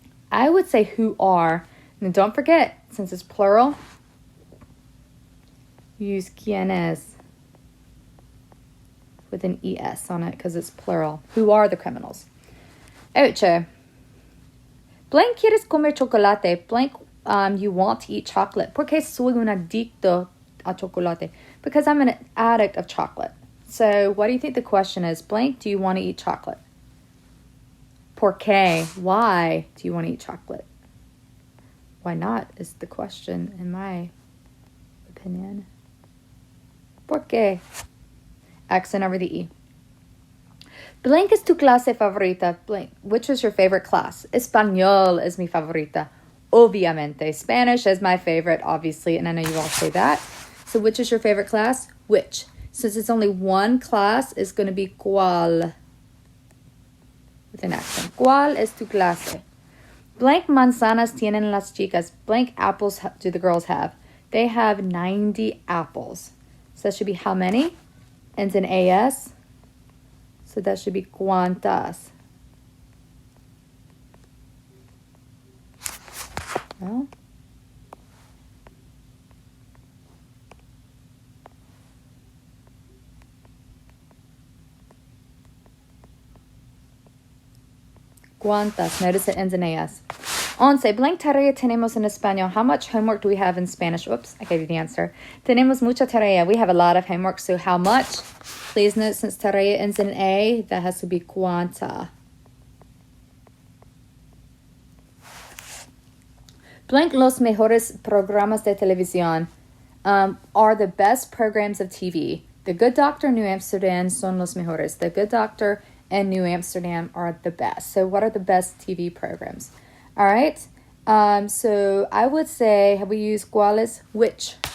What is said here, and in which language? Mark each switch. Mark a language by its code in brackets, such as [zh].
[en] I would say who are. And don't forget, since it's plural, use quiénes with an ES on it because it's plural. Who are the criminals? 8. Blank [es] quieres comer chocolate. [en] Blank you want to eat chocolate. [es] Porque soy un adicto a chocolate. [en] Because I'm an addict of chocolate. So what do you think the question is? Blank, do you want to eat chocolate? Porque, why do you want to eat chocolate? Why not is the question in my opinion. Porque. Accent over the E. Blank is [es] tu clase favorita. [en] Blank. Which is your favorite class? Español is [es] mi favorita. Obviamente. [en] Spanish is my favorite, obviously, and I know you all say that. So which is your favorite class? Which? Since it's only one class, it's going to be cuál. With an accent. [es] ¿Cuál es tu clase? Blank manzanas tienen las chicas. [en] Blank apples do the girls have? They have 90 apples. So that should be how many? Ends in AS. So that should be cuántas. Well, cuántas. Notice it ends in AS. 11. [es] Blank tarea tenemos en español. [en] How much homework do we have in Spanish? Oops, I gave you the answer. [es] Tenemos mucha tarea. [en] We have a lot of homework. So how much? Please note, since tarea ends in A, that has to be cuánta. Blank [es] los mejores programas de televisión [en] are the best programs of TV. [es] The Good Doctor, New Amsterdam son los mejores. [en] The Good Doctor and New Amsterdam are the best. So what are the best TV programs? All right. So I would say, have we used cuáles? Which?